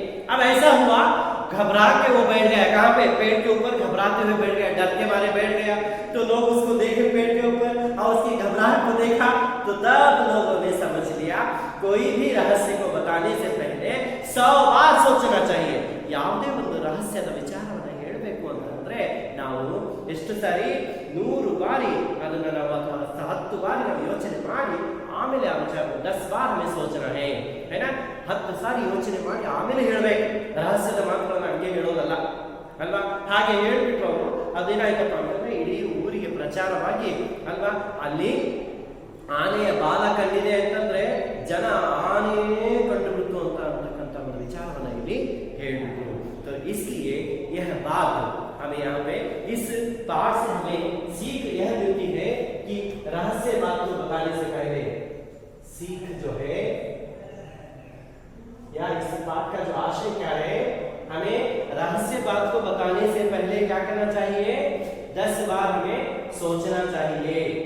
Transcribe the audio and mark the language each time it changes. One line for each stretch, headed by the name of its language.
Hindi: अब ऐसा हुआ, घबरा के वो बैठ गया, कहाँ पे, पेड़ के ऊपर घबराते हुए बैठ गया, डर के मारे बैठ गया। तो लोग उसको देखे पेड़ के ऊपर और उसकी घबराहट को देखा, तो तब लोगों ने समझ लिया कोई भी रहस्य को बताने से पहले 100 बार सोचना चाहिए।
Kannada: ಯಾವುದೇ ಒಂದು ರಹಸ್ಯದ ವಿಚಾರವನ್ನು ಹೇಳಬೇಕು ಅಂತಂದ್ರೆ ನಾವು ಎಷ್ಟು ಸಾರಿ 100 ಬಾರಿ ಅದನ್ನು ನಾವು ಅಥವಾ 10 ಬಾರಿ ನಾವು ಯೋಚನೆ ಮಾಡಿ ಆಮೇಲೆ ಆ ವಿಚಾರ 10 ಬಾರ್
Hindi: हमें सोचना है, है ना?
Kannada: 10 ಸಾರಿ ಯೋಚನೆ ಮಾಡಿ ಆಮೇಲೆ ಹೇಳಬೇಕು, ರಹಸ್ಯದ ಮಾತುಗಳನ್ನು ಹಂಗೆ ಹೇಳೋದಲ್ಲ ಅಲ್ವಾ? ಹಾಗೆ ಹೇಳ್ಬಿಟ್ಟು ಅವರು ಅದೇನಾಯ್ತಪ್ಪ ಅಂತಂದ್ರೆ ಇಡೀ ಊರಿಗೆ ಪ್ರಚಾರವಾಗಿ ಅಲ್ವಾ, ಅಲ್ಲಿ ಆನೆಯ ಬಾಲ ಕಂಡಿದೆ ಅಂತಂದ್ರೆ ಜನ ಆನೆಯೇ ಕಂಡುಬಿಡ್ತು ಅಂತಕ್ಕಂಥ ಒಂದು ವಿಚಾರವನ್ನ ಇಲ್ಲಿ ಹೇಳ್ಬಿಟ್ಟು।
Hindi: तो इसलिए यह बात हमें यहाँ पे इस पाठ से हमें सीख यह मिलती है कि रहस्य बात को बताने से पहले सीख जो है, या इस पाठ का जो आशय क्या है, हमें रहस्य बात को बताने से पहले क्या करना चाहिए, 10 बार हमें सोचना चाहिए।